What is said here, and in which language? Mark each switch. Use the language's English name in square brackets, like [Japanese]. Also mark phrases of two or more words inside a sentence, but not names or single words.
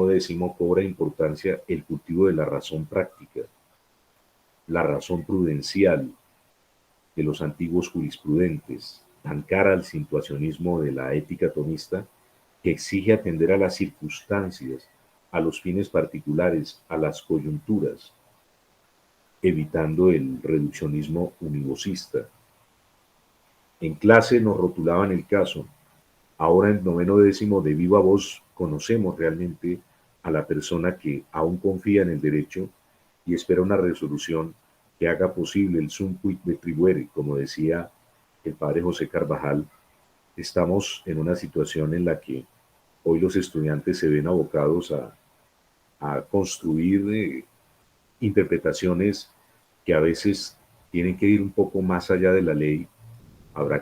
[Spanish] décimo, cobra importancia el cultivo de la razón práctica, la razón prudencial de los antiguos jurisprudentes, tan cara al situacionismo de la ética tomista, que exige atender a las circunstancias, a los fines particulares, a las coyunturas, evitando el reduccionismo univocista. En clase nos rotulaban el caso. Ahora en noveno décimo, de viva voz, conocemos realmente a la persona que aún confía en el derecho y espera una resolución que haga posible el [Latin] sum quid retribuere, [Spanish] como decía el padre José Carvajal. Estamos en una situación en la que hoy los estudiantes se ven abocados a construir interpretaciones que a veces tienen que ir un poco más allá de la ley.